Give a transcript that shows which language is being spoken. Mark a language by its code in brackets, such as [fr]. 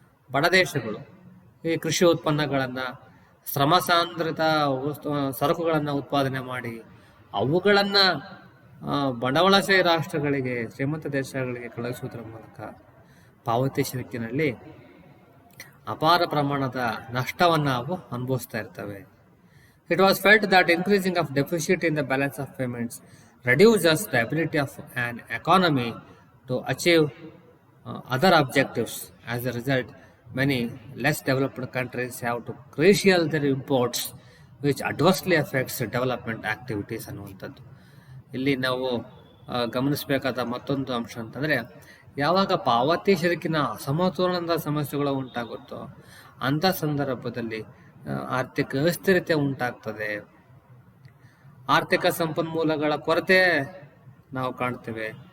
[kn] ಬಡ ದೇಶಗಳು ಈ ಕೃಷಿ ಉತ್ಪನ್ನಗಳನ್ನು ಶ್ರಮ ಸಾಂದ್ರಿತ ಸರಕುಗಳನ್ನು ಉತ್ಪಾದನೆ ಮಾಡಿ ಅವುಗಳನ್ನು ಬಂಡವಾಳಶಾಹಿ ರಾಷ್ಟ್ರಗಳಿಗೆ, ಶ್ರೀಮಂತ ದೇಶಗಳಿಗೆ ಕಳುಹಿಸುವುದರ ಮೂಲಕ ಪಾವತಿ ಶಿರಕಿನಲ್ಲಿ ಅಪಾರ ಪ್ರಮಾಣದ ನಷ್ಟವನ್ನು ನಾವು ಅನುಭವಿಸ್ತಾ ಇರ್ತವೆ. [en] It was felt that increasing of deficit in the balance of payments reduces the ability of an economy to achieve other objectives. As a result, many less developed countries have to curtail their imports, which adversely affects development activities ಅನ್ನುವಂಥದ್ದು. [kn] ಇಲ್ಲಿ ನಾವು ಗಮನಿಸಬೇಕಾದ ಮತ್ತೊಂದು ಅಂಶ ಅಂತಂದರೆ, ಯಾವಾಗ ಪಾವತಿ ಶಿರಕಿನ ಅಸಮತೋಲನದ ಸಮಸ್ಯೆಗಳು ಉಂಟಾಗುತ್ತೋ ಅಂಥ ಸಂದರ್ಭದಲ್ಲಿ ಆರ್ಥಿಕ ಅಸ್ಥಿರತೆ ಉಂಟಾಗ್ತದೆ. ಆರ್ಥಿಕ ಸಂಪನ್ಮೂಲಗಳ ಕೊರತೆ ನಾವು ಕಾಣ್ತೇವೆ.